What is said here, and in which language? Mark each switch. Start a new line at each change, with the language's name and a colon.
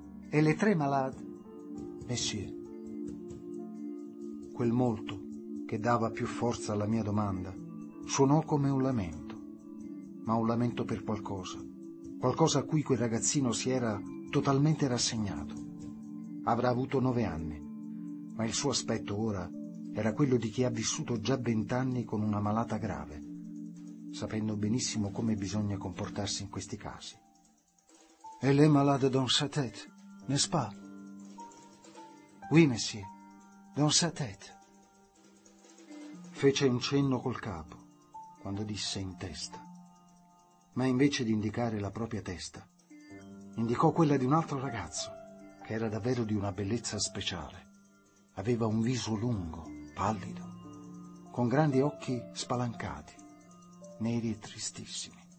French: «Elle est très malade, monsieur».
Italian: Quel molto, che dava più forza alla mia domanda, suonò come un lamento, ma un lamento per qualcosa, qualcosa a cui quel ragazzino si era totalmente rassegnato. Avrà avuto 9 anni, ma il suo aspetto ora era quello di chi ha vissuto già 20 anni con una malata grave, sapendo benissimo come bisogna comportarsi in questi casi.
French: «Elle est malade dans sa tête, n'est-ce pas?» «Oui, monsieur, dans sa tête».
Italian: Fece un cenno col capo quando disse «in testa», ma invece di indicare la propria testa, indicò quella di un altro ragazzo, che era davvero di una bellezza speciale. Aveva un viso lungo, pallido, con grandi occhi spalancati, neri e tristissimi.